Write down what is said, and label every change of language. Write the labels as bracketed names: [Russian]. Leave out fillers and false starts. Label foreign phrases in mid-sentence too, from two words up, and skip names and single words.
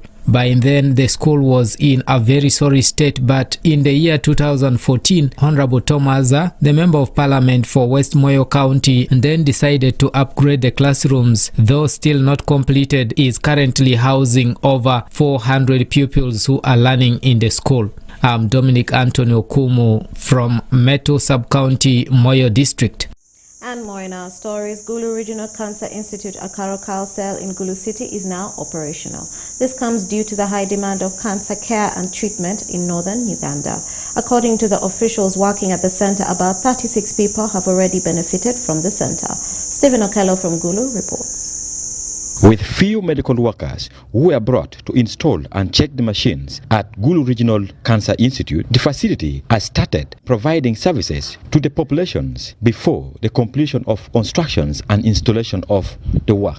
[English] By then, the school was in a very sorry state, but in the year 2014, Honorable Tomaza, the Member of Parliament for West Moyo County, then decided to upgrade the classrooms. Though still not completed, is currently housing over 400 pupils who are learning in the school. I'm Dominic Antonio Kumu from Meto Sub-County, Moyo District. And more in our stories. Gulu Regional Cancer Institute, a Karokal cell in Gulu City, is now operational. This comes due to the high demand of cancer care and treatment in northern Uganda. According to the officials working at the center, about 36 people have already benefited from the center. Stephen Okello from Gulu reports. With few medical workers who were brought to install and check the machines at Gulu Regional Cancer Institute, the facility has started providing services to the populations before the completion of constructions and installation of the work.